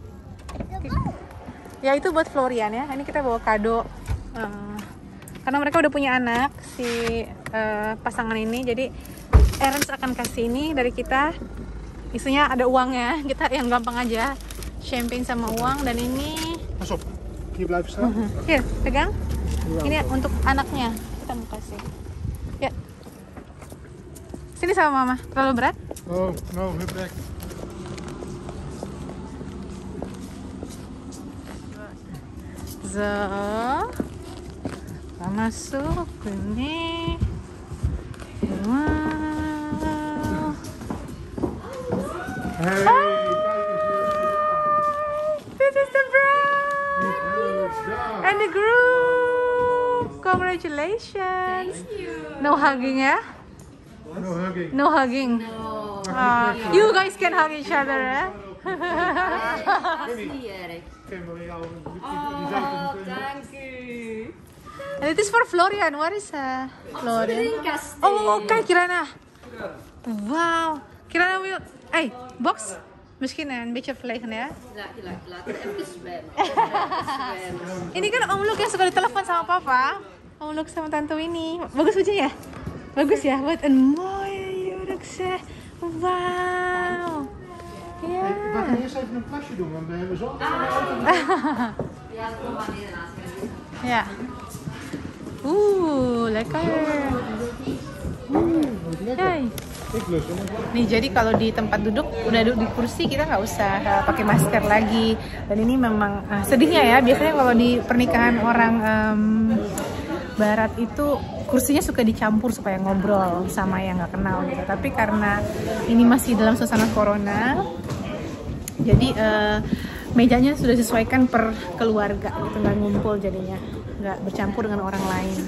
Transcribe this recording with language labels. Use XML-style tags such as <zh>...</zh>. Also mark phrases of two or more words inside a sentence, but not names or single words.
<id>Ya itu buat Florian ya. Ini kita bawa kado karena mereka udah punya anak si pasangan ini. Jadi Ernst akan kasih ini dari kita. Isinya ada uangnya. Kita yang gampang aja, champagne sama uang. Dan ini</id> <nl>Pas op, hier blijven staan. Hier,</nl> <id>pegang. Ini untuk anaknya kita mau kasih. Ya. Sini sama mama. Terlalu berat?</id> <nl>Oh, no, hup weg. So,</nl> <id>kita masuk ini. Wow.</id> <en>Hey, This is the bride and the groom. Congratulations. Thank you. No hugging ya? no hugging. No hugging. No. You guys can hug each other ya?</en> <nl>Dat is niet erg. Kimberly, jou, die Oh, zou het dank u.</nl> <en>And it is for Florian. What is Florian?</en> <nl>Drinkkast. Oh, kijk Kirana. Wauw. Kirana wil...</nl> <en>Hey, box?</en> <nl>Misschien een beetje verlegen ya. Laat het even zwemmen. Even zwemmen.</nl> <id>Ini kan Om Luke yang suka ditelepon sama papa. Om Luke sama tante Winnie. Bagus bajunya ya? Bagus ya?</id> <nl>Wat een mooie jurk zeg. Wauw. We Ja. gaan eerst even een plasje doen, want we hebben zo. Ja, kom maar neernaast. Ja. Lekker. Hey. Ik lust hem.</nl> <id>Nih jadi kalau di tempat duduk udah duduk di kursi kita nggak usah pakai masker lagi. Dan ini memang sedihnya ya, biasanya kalau di pernikahan orang barat itu kursinya suka dicampur supaya ngobrol sama yang nggak kenal gitu. Tapi karena ini masih dalam suasana corona, jadi mejanya sudah disesuaikan per keluarga gitu, nggak ngumpul jadinya, nggak bercampur dengan orang lain.</id>